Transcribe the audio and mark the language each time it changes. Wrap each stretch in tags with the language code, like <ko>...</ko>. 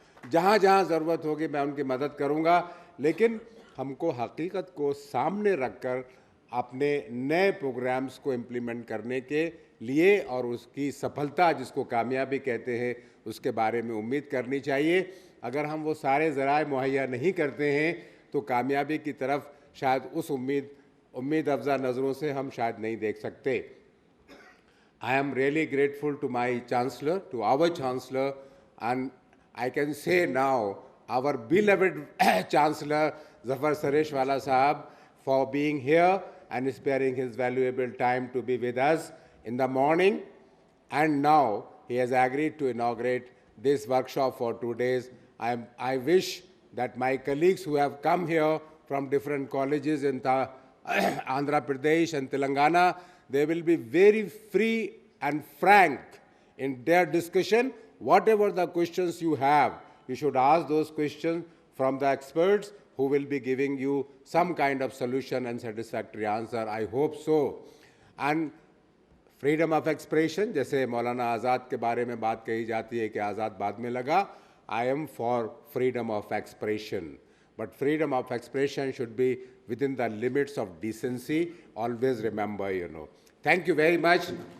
<hi>जहाँ जहाँ ज़रूरत होगी मैं उनकी मदद करूँगा, लेकिन हमको हकीकत को सामने रखकर अपने नए प्रोग्राम्स को इम्प्लीमेंट करने के लिए और उसकी सफलता, जिसको कामयाबी कहते हैं, उसके बारे में उम्मीद करनी चाहिए। अगर हम वो सारे ज़राए मुहैया नहीं करते हैं तो कामयाबी की तरफ शायद उस उम्मीद अफजा नज़रों से हम शायद नहीं देख सकते।</hi> <en>I am really grateful to my chancellor, to our chancellor, and I can say now our beloved chancellor Zafar Sareshwala Sahab for being here and sparing his valuable time to be with us in the morning. And now he has agreed to inaugurate this workshop for 2 days. I wish that my colleagues who have come here from different colleges in Andhra Pradesh and Telangana, they will be very free and frank in their discussion. Whatever the questions you have, you should ask those questions from the experts who will be giving you some kind of solution and satisfactory answer. I hope so. And freedom of expression,</en> <hi>जैसे मौलाना आज़ाद के बारे में बात कही जाती है कि आज़ाद बाद में लगा,</hi> <en>I am for freedom of expression. But freedom of expression should be within the limits of decency. Always remember, Thank you very much.</en>